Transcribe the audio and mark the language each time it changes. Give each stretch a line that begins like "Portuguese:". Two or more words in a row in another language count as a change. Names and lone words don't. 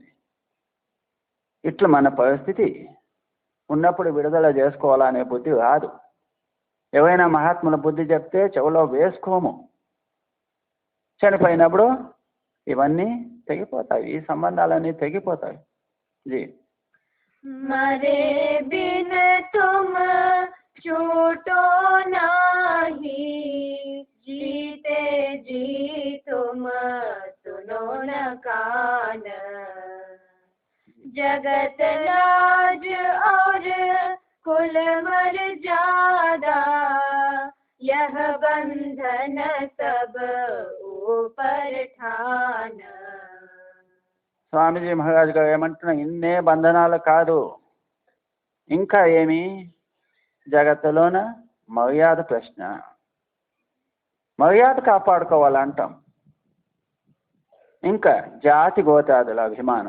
Telugu: ఇట్లా మన పరిస్థితి ఉన్నప్పుడు విడుదల చేసుకోవాలనే బుద్ధి రాదు. ఎవరైనా మహాత్ముల బుద్ధి చెప్తే చెవులో వేసుకోము. చనిపోయినప్పుడు ఇవన్నీ తెగిపోతాయి, ఈ సంబంధాలన్నీ తెగిపోతాయి. జీ
Hindi: मरे बिन तुम छूटो नाही, जीते जी तुम सुनो न कान. जगत लाज और कुल मर्यादा, यह बंधन सब ऊपर ठान.
Telugu: స్వామీజీ మహారాజ్ గారు ఏమంటున్నా, ఇన్నే బంధనాలు కాదు, ఇంకా ఏమి? జగత్తులోన మర్యాద ప్రశ్న. మర్యాద కాపాడుకోవాలంటాం. ఇంకా జాతి గోతాదుల అభిమానం.